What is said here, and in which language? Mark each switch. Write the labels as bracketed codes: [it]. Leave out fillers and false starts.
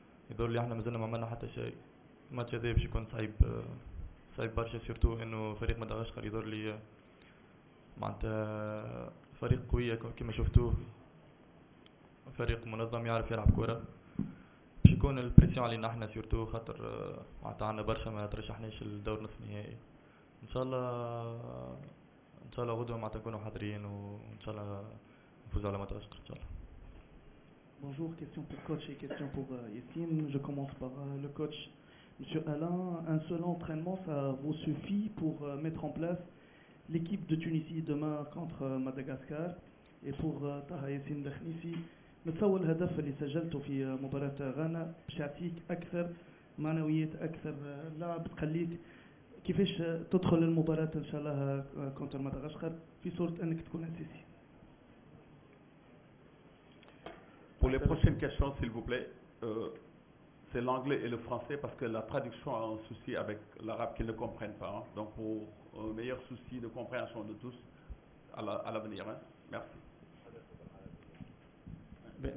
[ar] يظهر لي احنا مازلنا ما عملنا حتى شيء. الماتش هذا باش يكون صعيب برشا، سيرتو انه فريق مدغشقر يظهر لي معناتها فريق قوي كما شفتوه، فريق منظم يعرف يلعب كرة. باش يكون البريسيون علينا احنا سيرتو خاطر معناتها عندنا برشا ما ترشحناش للدور نصف النهائي. ان شاء الله غدوه معناتها نكونوا حاضرين وان شاء الله نفوزوا على مدغشقر ان شاء الله. [fr] Bonjour, question pour coach et question pour Yassine. Je commence par le coach. Monsieur Alain, un seul entraînement, ça vous suffit pour mettre en place l'équipe de Tunisie demain contre Madagascar? Et pour Taha Yassine Dakhnisi, [ar] نتصور الهدف اللي سجلته في مباراة غانا باش يعطيك أكثر معنويات، أكثر لعب، تخليك كيفاش تدخل المباراة إن شاء الله كونتر مدغشقر في صورة أنك تكون أساسي. [fr] Pour les prochaines questions, s'il vous plaît, c'est l'anglais et le français parce que la traduction a un souci avec l'arabe qu'ils ne comprennent pas. Hein. Donc pour un meilleur souci de compréhension de tous à l'avenir. Hein. Merci.